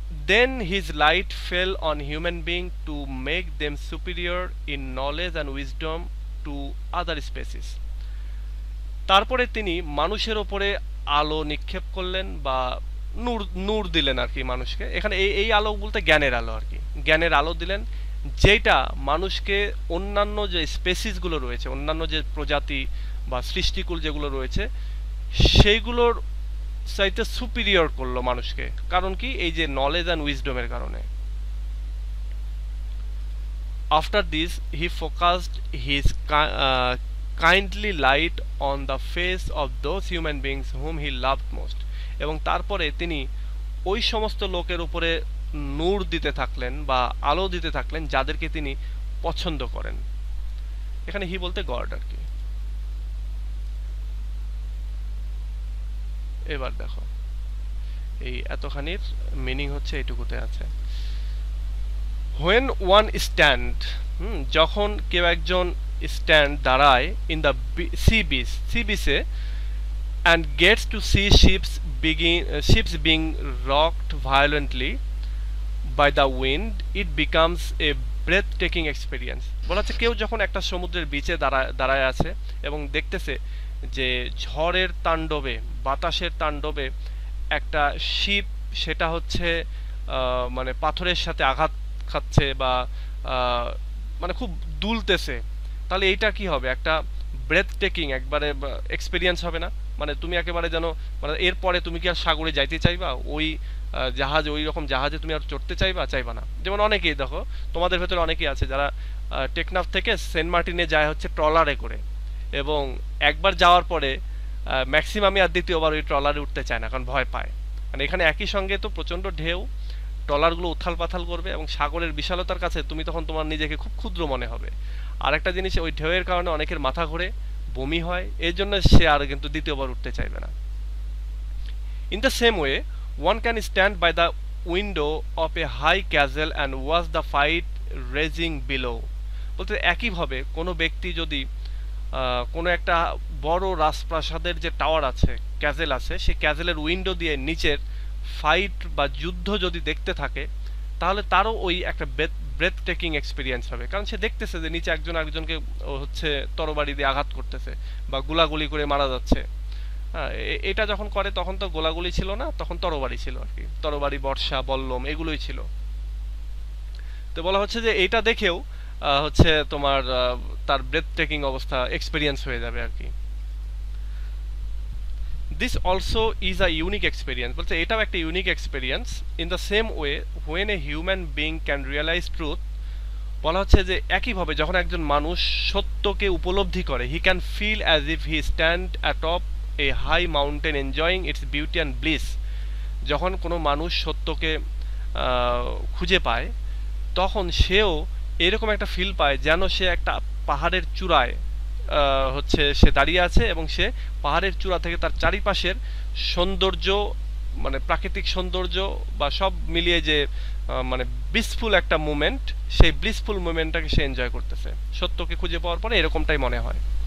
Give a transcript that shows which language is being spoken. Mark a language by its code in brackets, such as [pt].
[en] Then his light fell on human beings to make them superior in knowledge and wisdom to other species। [bn] তারপরে তিনি মানুষের উপরে আলো নিক্ষেপ করলেন বা নূর দিলেন আর কি মানুষকে। এখানে এই আলো বলতে জ্ঞানের আলো আর কি, জ্ঞানের আলো দিলেন, যেটা মানুষকে অন্যান্য যে স্পেসিসগুলো রয়েছে, অন্যান্য যে প্রজাতি বা সৃষ্টিকুল যেগুলো রয়েছে সেইগুলোর চাইতে সুপিরিয়র করলো মানুষকে। কারণ কি? এই যে নলেজ অ্যান্ড উইজডমের কারণে। [en] After this, he focused his kindly light on the face of those human beings whom he loved most. [bn] এবং তারপরে তিনি ওই সমস্ত লোকের উপরে নূর দিতে থাকলেন বা আলো দিতে থাকলেন যাদেরকে তিনি পছন্দ করেন। এখানে হি বলতে গড আর কি। এবার দেখো এই এতখানির মিনিং হচ্ছে এইটুকুতে আছে। [en] when one stand, [bn] যখন কেউ একজন স্ট্যান্ড দাঁড়ায় ইন দ্য সি বিচে [en] and gets to see ships being rocked violently by the wind, it becomes a breathtaking experience. [bn] বলা হচ্ছে কেউ যখন একটা সমুদ্রের বিচে দাঁড়ায় আছে এবং দেখতেছে যে ঝড়ের তাণ্ডবে, বাতাসের তাণ্ডবে একটা শিপ সেটা হচ্ছে মানে পাথরের সাথে আঘাত খাচ্ছে বা মানে খুব দুলতেছে, তাহলে এইটা কি হবে? একটা ব্রেথ টেকিং একবারে এক্সপিরিয়েন্স হবে না? মানে তুমি একেবারে যেন মানে এরপরে তুমি কি আর সাগরে যাইতে চাইবা? ওই জাহাজ, ওই রকম জাহাজে তুমি আর চড়তে চাইবা না? যেমন অনেকেই দেখো, তোমাদের ভেতরে অনেকেই আছে যারা টেকনাফ থেকে সেন্ট মার্টিনে যায় হচ্ছে ট্রলারে করে, এবং একবার যাওয়ার পরে ম্যাক্সিমামই আর দ্বিতীয়বার ওই ট্রলারে উঠতে চায় না, কারণ ভয় পায়। মানে এখানে একই সঙ্গে তো প্রচণ্ড ঢেউ, ট্রলারগুলো উথাল পাথাল করবে এবং সাগরের বিশালতার কাছে তুমি তখন তোমার নিজেকে খুব ক্ষুদ্র মনে হবে। আর একটা জিনিস, ওই ঢেউয়ের কারণে অনেকের মাথা ঘোরে, বমি হয়, এর জন্য সে আর কিন্তু দ্বিতীয়বার উঠতে চাইবে না। [en] In the same way, one can stand by the window of a high castle and watch the fight raging below. [bn] বলতে একইভাবে কোনো ব্যক্তি যদি কোনো একটা বড় রাজপ্রাসাদের যে টাওয়ার আছে, ক্যাসেল আছে, সেই ক্যাসেলের উইন্ডো দিয়ে নিচের ফাইট বা যুদ্ধ যদি দেখতে থাকে, তাহলে তারও ওই একটা ব্রেথ টেকিং এক্সপিরিয়েন্স হবে। কারণ সে দেখতেছে যে নিচে একজন আরেকজনকে হচ্ছে তরবারি দিয়ে আঘাত করতেছে বা গোলাগুলি করে মারা যাচ্ছে। হ্যাঁ, এটা যখন করে তখন তো গোলাগুলি ছিল না, তখন তরবারি ছিল আর কি, তরবারি, বর্ষা, বল্লম এগুলোই ছিল। তো বলা হচ্ছে যে এইটা দেখেও হচ্ছে তোমার তার ব্রেথ টেকিং অবস্থা এক্সপিরিয়েন্স হয়ে যাবে আর কি। [en] This also is a unique experience. [bn] বলতে এটাও একটা unique experience. [en] in the same way, when a human being can realize truth, [bn] বলা হচ্ছে যে একইভাবে যখন একজন মানুষ সত্যকে উপলব্ধি করে, [en] he can feel as if he stand atop a high mountain enjoying its beauty and bliss. [bn] যখন কোনো মানুষ সত্যকে খুঁজে পায়, তখন সেও এরকম একটা ফিল পায় যেন সে একটা পাহাড়ের চূড়ায় হচ্ছে সে দাঁড়িয়ে আছে এবং সে পাহাড়ের চূড়া থেকে তার চারিপাশের সৌন্দর্য, মানে প্রাকৃতিক সৌন্দর্য বা সব মিলিয়ে যে মানে ব্লিসফুল একটা মুমেন্ট, সেই ব্লিসফুল মুমেন্টটাকে সে এনজয় করতেছে সত্যকে খুঁজে পাওয়ার পরে, এরকমটাই মনে হয়।